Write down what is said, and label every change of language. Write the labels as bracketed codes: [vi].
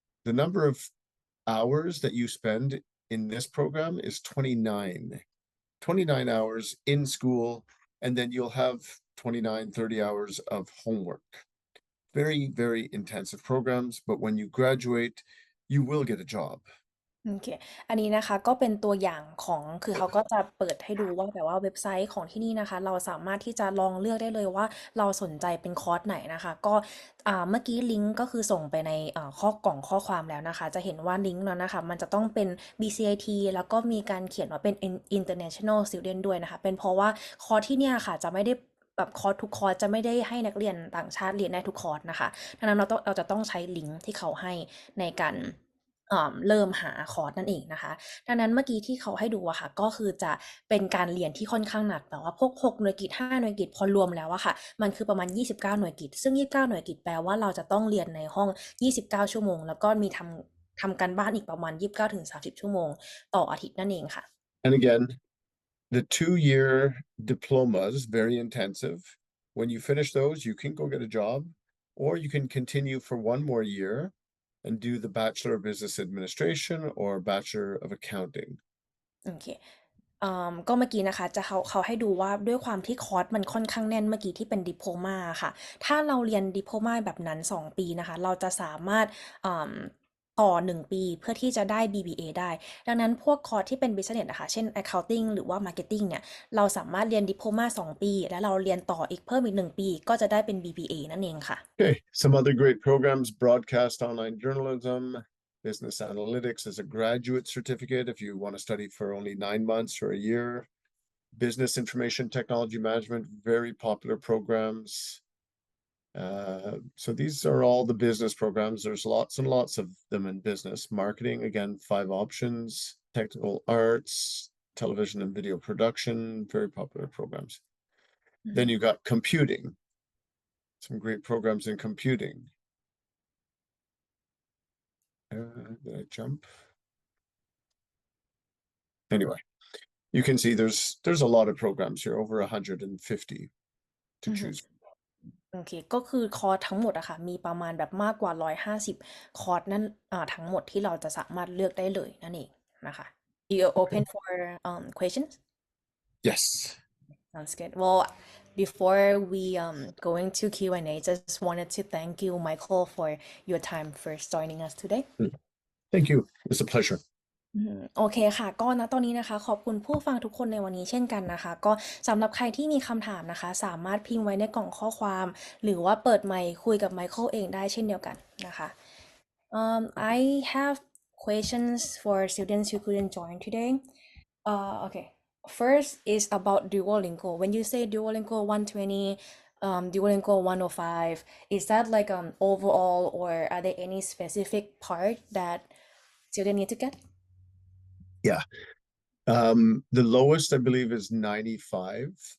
[en] The number of hours that you spend in this program is 29 hours in school, and then you'll have 29-30 hours of homework. Very, very intensive programs, but when you graduate, you will get a job. [th] โอเคอันนี้นะคะก็เป็นตัวอย่างของคือเขาก็จะเปิดให้ดูว่าแบบว่าเว็บไซต์ของที่นี่นะคะเราสามารถที่จะลองเลือกได้เลยว่าเราสนใจเป็นคอร์สไหนนะคะก็เมื่อกี้ลิงก์ก็คือส่งไปในข้อความแล้วนะคะจะเห็นว่าลิงก์นั้นนะคะมันจะต้องเป็น BCIT แล้วก็มีการเขียนว่าเป็น International Student ด้วยนะคะเป็นเพราะว่าคอร์สที่เนี่ยค่ะจะไม่ได้แบบคอร์สทุกคอร์สจะไม่ได้ให้นักเรียนต่างชาติเรียนได้ทุกคอร์สนะคะดังนั้นเราจะต้องใช้ลิงก์ที่เขาให้ในการ เริ่มหาคอร์สนั่นเองนะคะดังนั้นเมื่อกี้ที่เขาให้ดูอะค่ะก็คือจะเป็นการเรียนที่ค่อนข้างหนักแต่ว่าพวก6หน่วยกิต5หน่วยกิตพอรวมแล้วอะค่ะมันคือประมาณ29หน่วยกิตซึ่ง29หน่วยกิตแปลว่าเราจะต้องเรียนในห้อง29ชั่วโมงแล้วก็มีทำการบ้านอีกประมาณ29ถึง30ชั่วโมงต่ออาทิตย์นั่นเองค่ะ [en] And again, the 2-year diploma is very intensive. When you finish those, you can go get a job, or you can continue for one more year and do the Bachelor of Business Administration or Bachelor of Accounting. [th] โอเคก็เมื่อกี้นะคะจะเขาให้ดูว่าด้วยความที่คอร์สมันค่อนข้างแน่นเมื่อกี้ที่เป็นดิโพลมาค่ะถ้าเราเรียนดิโพลมาแบบนั้น2ปีนะคะเราจะสามารถต่อ1ปีเพื่อที่จะได้ BBA ได้ดังนั้นพวกคอร์สที่เป็น Business นะคะเช่น Accounting หรือว่า Marketing เนี่ยเราสามารถเรียนดิโพลมา2ปีแล้วเราเรียนต่ออีกเพิ่มอีก1ปีก็จะได้เป็น BBA นั่นเองค่ะ [en] Okay, some other great programs: broadcast online journalism, business analytics as a graduate certificate if you want to study for only 9 months or a year, business information technology management, very popular programs. So these are all the business programs. There's lots and lots of them in business. Marketing, again, 5 options. Technical arts, television and video production, very popular programs. Then you got computing, some great programs in computing. Did I jump? Anyway, you can see there's a lot of programs here, over 150 to choose. [th] โอเคก็คือคอร์สทั้งหมดอะค่ะมีประมาณแบบมากกว่า150คอร์สนั่นทั้งหมดที่เราจะสามารถเลือกได้เลยนั่นเองนะคะ [en] You open for questions? Yes. Sounds good. Well, before we go into Q&A, just wanted to thank you, Michael, for your time first joining us today. Thank you. It's a pleasure. [th] โอเคค่ะก็ณตอนนี้นะคะขอบคุณผู้ฟังทุกคนในวันนี้เช่นกันนะคะก็สำหรับใครที่มีคำถามนะคะสามารถพิมพ์ไว้ในกล่องข้อความหรือว่าเปิดไมค์คุยกับไมเคิลเองได้เช่นเดียวกันนะคะ [en] I have questions for students who couldn't join today. Okay. First is about Duolingo. When you say Duolingo 120, Duolingo 105, is that like overall or are there any specific part that students need to get? Yeah. The lowest, I believe, is 95.